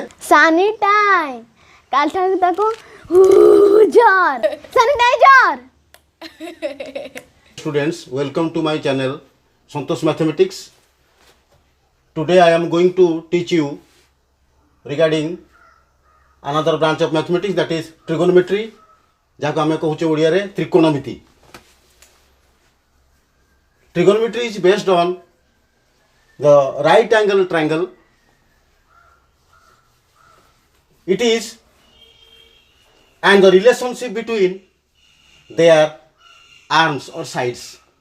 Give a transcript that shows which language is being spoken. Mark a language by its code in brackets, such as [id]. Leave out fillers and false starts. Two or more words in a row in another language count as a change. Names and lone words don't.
[en] Sani tie. कालठाରୁ ତାକୁ jar sanitizer. Students, welcome to my channel Santosh Mathematics. Today I am going to teach you regarding another branch of mathematics, that is trigonometry, [or] ଯାହାକୁ ଆମେ କହୁଛେ ଓଡ଼ିଆରେ ତ୍ରିକୋଣମିତି. [en] Trigonometry is based on the right angle triangle. It is and the relationship between their arms or sides.